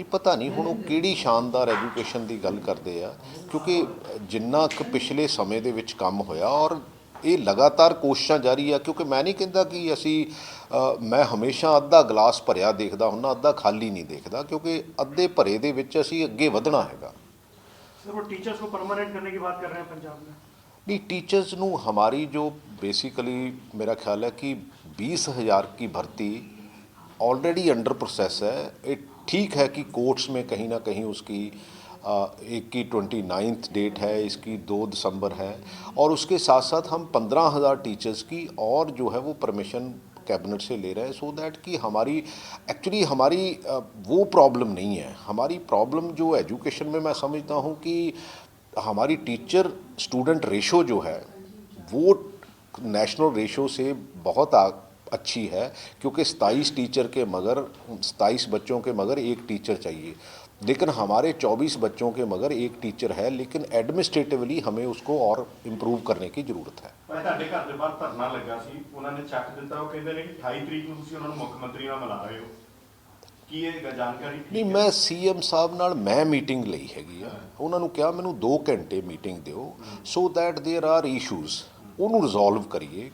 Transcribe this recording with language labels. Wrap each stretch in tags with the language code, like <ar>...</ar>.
<pa>ਇਹ ਪਤਾ ਨਹੀਂ ਹੁਣ ਉਹ ਕਿਹੜੀ ਸ਼ਾਨਦਾਰ ਐਜੂਕੇਸ਼ਨ ਦੀ ਗੱਲ ਕਰਦੇ ਆ, ਕਿਉਂਕਿ ਜਿੰਨਾ ਕੁ ਪਿਛਲੇ ਸਮੇਂ ਦੇ ਵਿੱਚ ਕੰਮ ਹੋਇਆ ਔਰ ਇਹ ਲਗਾਤਾਰ ਕੋਸ਼ਿਸ਼ਾਂ ਜਾਰੀ ਆ। ਕਿਉਂਕਿ ਮੈਂ ਨਹੀਂ ਕਹਿੰਦਾ ਕਿ ਅਸੀਂ ਮੈਂ ਹਮੇਸ਼ਾ ਅੱਧਾ ਗਲਾਸ ਭਰਿਆ ਦੇਖਦਾ ਹੁੰਦਾ, ਅੱਧਾ ਖਾਲੀ ਨਹੀਂ ਦੇਖਦਾ, ਕਿਉਂਕਿ ਅੱਧੇ ਭਰੇ ਦੇ ਵਿੱਚ ਅਸੀਂ ਅੱਗੇ ਵਧਣਾ ਹੈਗਾ।</pa> <hi>सर वो टीचर्स को परमानेंट करने की बात कर रहे हैं पंजाब में। नहीं, टीचर्स ਨੂੰ हमारी जो बेसिकली मेरा ख्याल है कि 20,000 की भर्ती ऑलरेडी अंडर प्रोसेस है। ये ठीक है कि कोर्ट्स में कहीं ना कहीं उसकी एक की 29th डेट है, इसकी 2 दिसंबर है, और उसके साथ साथ हम 15,000 टीचर्स की और जो है वो परमिशन कैबिनेट से ले रहे हैं, सो दैट कि हमारी एक्चुअली हमारी वो प्रॉब्लम नहीं है। हमारी प्रॉब्लम जो एजुकेशन में मैं समझता हूँ कि हमारी टीचर स्टूडेंट रेशो जो है वो नेशनल रेशो से बहुत अच्छी है, क्योंकि 27 टीचर के मगर 27 बच्चों के मगर एक टीचर चाहिए, लेकिन हमारे 24 बच्चों के मगर एक टीचर है। लेकिन एडमिनिस्ट्रेटिवली हमें उसको और इम्प्रूव करने की ज़रूरत है।</hi> <pa>ਤੁਹਾਡੇ ਘਰ ਦੇ ਬਾਹਰ ਧਰਨਾ ਲੱਗਾ ਸੀ, ਉਹਨਾਂ ਨੇ ਚੱਕ ਦਿੱਤਾ। ਉਹ ਕਹਿੰਦੇ ਨੇ ਕਿ 28 ਤਰੀਕ ਨੂੰ ਤੁਸੀਂ ਉਹਨਾਂ ਨੂੰ ਮੁੱਖ ਮੰਤਰੀ ਨਾਲ ਮਿਲਾ ਰਹੇ ਹੋ। ਕੀ ਇਹ ਜਾਣਕਾਰੀ ਨਹੀਂ, ਮੈਂ ਸੀਐਮ ਸਾਹਿਬ ਨਾਲ ਮੈਂ ਮੀਟਿੰਗ ਲਈ ਹੈਗੀ ਆ। ਉਹਨਾਂ ਨੂੰ ਕਿਹਾ ਮੈਨੂੰ 2 ਘੰਟੇ ਮੀਟਿੰਗ ਦਿਓ,</pa> <en>so that there are issues,</en> <pa>ਉਹਨੂੰ ਰਿਜ਼ੋਲਵ ਕਰੀਏ।</pa>